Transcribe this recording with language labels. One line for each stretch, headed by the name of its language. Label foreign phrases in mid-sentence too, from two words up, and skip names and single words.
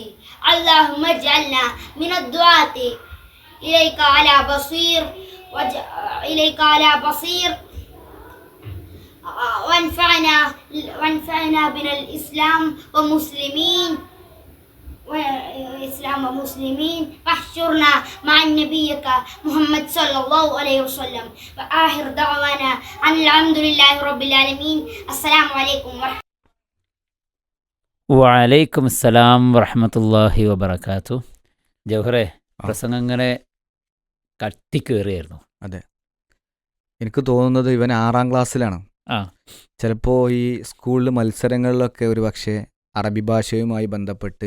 Arabic: اللهم اجعلنا من الدعاة إليك على بصير وانفعنا بنا الإسلام ومسلمين واحشرنا مع نبيك محمد صلى الله عليه وسلم. وآخر دعوانا أن الحمد لله رب العالمين. السلام عليكم ورحمة وعليكم السلام ورحمة الله وبركاته.
Malayalam: ജൗഹറെ, പ്രസംഗം ഇങ്ങനെ കത്തിക്കേറിയായിരുന്നു. അതെ, എനിക്ക് തോന്നുന്നത് ഇവൻ 6ാം ക്ലാസ്സിലാണ്. ചിലപ്പോൾ ഈ സ്കൂളിൽ മത്സരങ്ങളിലൊക്കെ ഒരു പക്ഷേ അറബി ഭാഷയുമായി ബന്ധപ്പെട്ട്